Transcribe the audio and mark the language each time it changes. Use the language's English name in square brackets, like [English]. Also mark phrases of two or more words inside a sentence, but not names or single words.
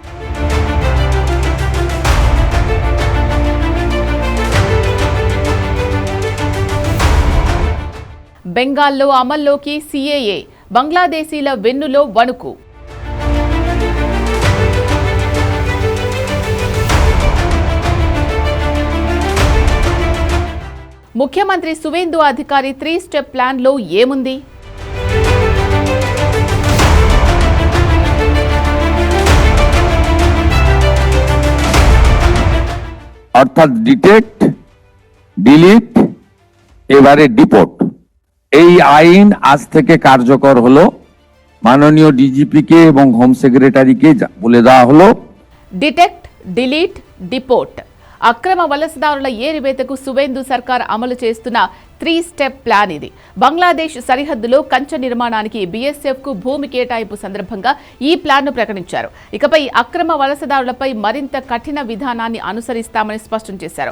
[Telugu] బెంగాల్లో అమల్లోకి సీఏఏ, బంగ్లాదేశీల వెన్నులో వణుకు. ముఖ్యమంత్రి సువేందు అధికారి 3 [English] step planlo [Telugu] ఏముంది? [Bangla] অর্থাৎ [English] detect, delete, [Bangla] এবারে ডিপোর্ট, এই আইন আজ থেকে কার্যকর হলো। মাননীয় ডিজিপিকে এবং [English] home secretaryke [Bangla] বলে দেওয়া হলো [English] detect, delete, deport. [Telugu] అక్రమ వలసదారుల ఏరివేతకు సువేందు సర్కార్ అమలు చేస్తున్న 3 [English] step plan [Telugu] ఇది. బంగ్లాదేశ్ సరిహద్దులో కంచె నిర్మాణానికి బీఎస్ఎఫ్ కు భూమి కేటాయింపు సందర్భంగా ఈ ప్లాన్ ను ప్రకటించారు. ఇకపై అక్రమ వలసదారులపై మరింత కఠిన విధానాన్ని అనుసరిస్తామని స్పష్టం చేశారు.